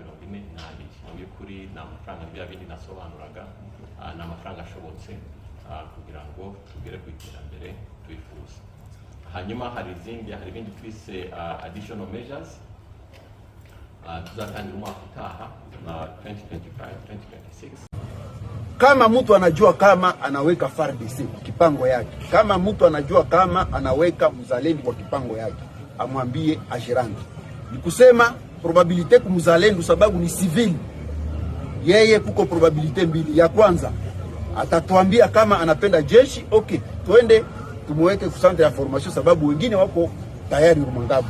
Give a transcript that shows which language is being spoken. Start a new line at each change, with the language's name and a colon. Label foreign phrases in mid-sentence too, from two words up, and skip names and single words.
Kinyarwanda: Mu by'ukuri ni amafaranga bya bindi nasobanuraga, ni amafaranga ashobotse kugira ngo tugere ku iterambere twifuza. Hanyuma hari ibindi twise
English: additional measures
Kinyarwanda: tuzatangira umwaka utaha 2025-2026.
Swahili: Kama mtu anajua kama anaweka FARDC kwa kipango yake, kama mtu anajua kama anaweka mzalendo kwa kipango yake, amwambie ajirangi. Ni kusema probabilite kumzalendo sababu ni civil. Yeye kuko probabilite mbili. Ya kwanza atatuambia kama anapenda jeshi, okay, twende tumuweke ku centre ya formation sababu wengine wako tayari Rumangabu.